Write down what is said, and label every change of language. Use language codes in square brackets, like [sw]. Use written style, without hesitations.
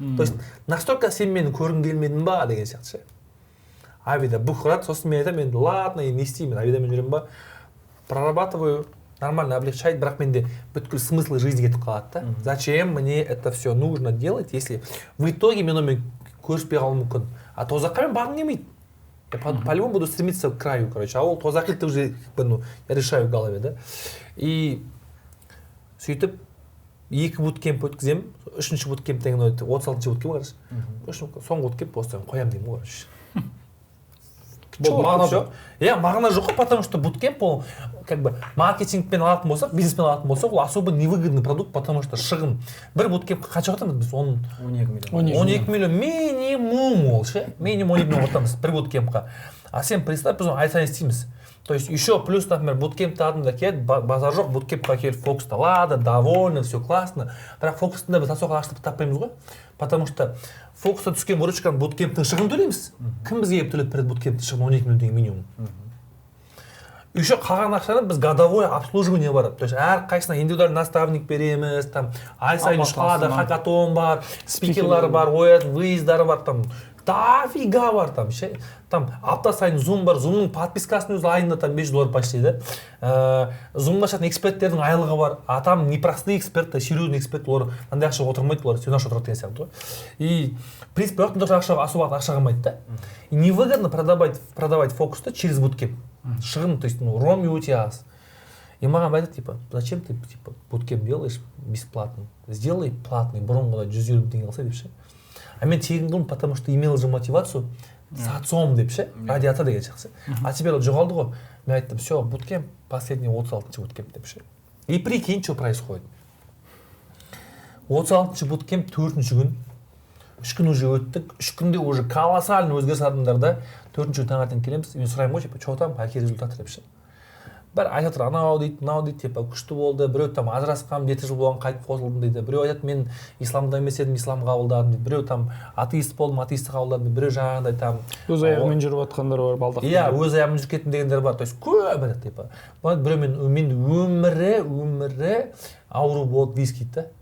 [ru] То есть, [kk] настолько сен мені көргің келмедің ба деген сияқты ше? [ru] Обида бух [kk] ұрады, сосын мен айтамын, [ru] ладно, [kk] не істеймін, обидамен жүремін ба? [ru] Прорабатываю, нормально облегчает, [kk] бірақ менде бүткіл [ru] смысл жизни [kk] кетіп қалады да. [ru] Зачем мне это все нужно делать, если в итоге [kk] мен онымен көріспей қалуым мүмкін? А то ұзаққа мен барғым келмейді. [ru] Я по-любому буду стремиться к краю, короче. А [kk] ол тозақилді [ru] уже как бы, ну, я решаю в голове, да. [kk] И сөйтіп 2 буткемп өткіземін, 3-ші буткемптен кейін 36-ші буткемп қараш. Соңғы буткемп осыдан қоямын деймін ғой, короче. Мағына жоқ. Иә, мағына жоқ қой, [ru] потому что [kk] буткемп ол [ru] как бы [kk] маркетингпен алатын болсақ, бизнеспен алатын болсақ, ол [ru] особо невыгодный продукт, потому что [kk] шығын. Бір буткемпке қанша құратамыз біз? 12 миллион. 12 миллион минимум ол ше. Минимум 12 миллион құратамыз бір буткемпқа. А сен представь, біз оны ай сайын істейміз. [ru] То есть еще плюс, например, [kk] буткемпті адамдар келеді, базар жоқ, буткемпқа келіп фокусты алады, [ru] довольны, все классно. [kk] Бірақ фокустың да біз асоға ашытып таппаймыз ғой. [ru] Потому что [kk] фокуста түскен выручканы буткемптің шығын төлейміз. Кім бізге келіп төлеп береді буткемптің шығын 12 миллион деген минимум. Еще қалған ақшаны біз [ru] годовое обслуживание [kk] бар. То есть әрқайсысына [ru] индивидуальный наставник [kk] береміз, там ай сайын школада хакатон бар, спикерлар бар, выездар бар, там дофига бар там ше. Там апта сайын Zoom бар, Zoom'ның подпискасының өзі айында там $5 почти, да. Zoom'да жатқан эксперттердің айлығы бар. [ru] А там не простые эксперты, серьезные эксперты, [kk] олар мынандай ақша отырмайды, олар сен ақша отырады деген сияқты ғой. [ru] И в принципе, [kk] ояқтан [ru] тоже особо [kk] ақша қалмайды да. [ru] И невыгодно продавать фокусты через буткемп. [kk] Шығын, [ru] то есть, ну, [kk] роми өте аз. [ru] И [kk] маған айтады, [ru] типа, зачем ты, типа, буткемп делаешь бесплатно? Сделай платный, [kk] бұрынғыда 120 теңге алса деп ше. А мен тегін қылдым, [ru] потому что имел же мотивацию с отцом [kk] деп ше, [ru] ради отца [kk] деген жақсы. [ru] А теперь [kk] ол жоғалды ғой. Мен айттым, [ru] все, буткемп, последний 36-шы буткемп [kk] деп ше. [ru] И прикинь, что происходит. [kk] 36-шы буткемп 4-ші күн. 3 күн уже өттік. 3 күнде [ru] уже колоссальный [kk] өзгеріс адамдарда. 4-ші күн таңертең келеміз. Мен сұраймын ғой, типа, [ru] что там, какие результаты [kk] деп ше. Бір айтып жатыр, анау дейді, мынау дейді, типа, күшті болды. Біреу там ажырасқам, 7 жыл болған қайтып қосылдым дейді. Біреу айтады, мен исламда емес едім, ислам қабылдадым дейді. Біреу там атеист болдым, атеисті қабылдадым. Біреу жаңағыдай там өз аяғымен жүріп жатқандар бар, балдақ. Иә, өз аяғымен жүріп кеттім дегендер бар. То есть көп айтады, типа. Біреу мен өмірі ауру болды дейсіз дейді.